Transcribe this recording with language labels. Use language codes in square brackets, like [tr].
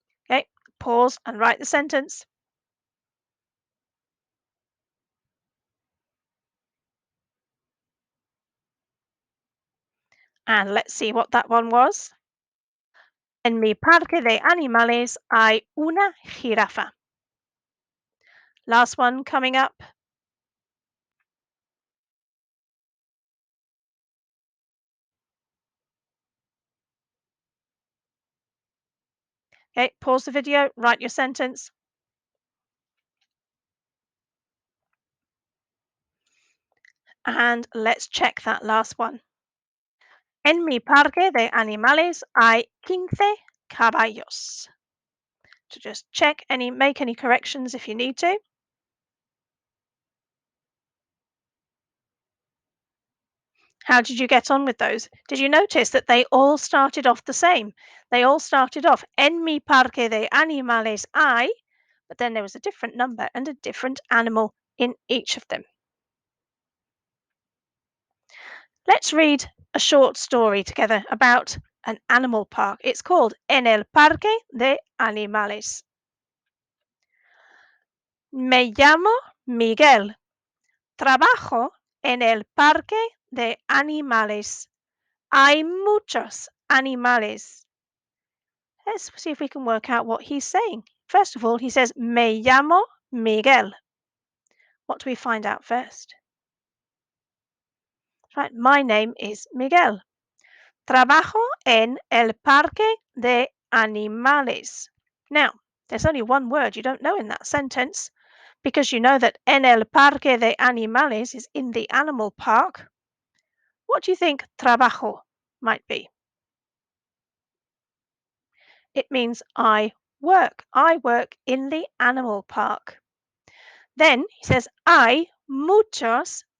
[en] Okay, pause and write the sentence. And let's see what that one was. [es] En mi parque de animales hay una jirafa. [en] Last one coming up. Okay, pause the video, write your sentence. And let's check that last one. [es] En mi parque de animales hay 15 caballos. [en] So just check make any corrections if you need to. How did you get on with those? Did you notice that they all started off the same? They all started off [es] en mi parque de animales hay, [en] but then there was a different number and a different animal in each of them. Let's read a short story together about an animal park. It's called En el Parque de Animales. [es] Me llamo Miguel. Trabajo en el Parque de Animales. Hay muchos animales. [en] Let's see if we can work out what he's saying. First of all, he says, [es] Me llamo Miguel. [en] What do we find out first? Right, my name is Miguel. [es] Trabajo en el Parque de Animales. [en] Now, there's only one word you don't know in that sentence because you know that [es] en el Parque de Animales [en] is in the animal park. What do you think trabajo might be? It means I work. I work in the animal park. Then he says, [es] hay muchos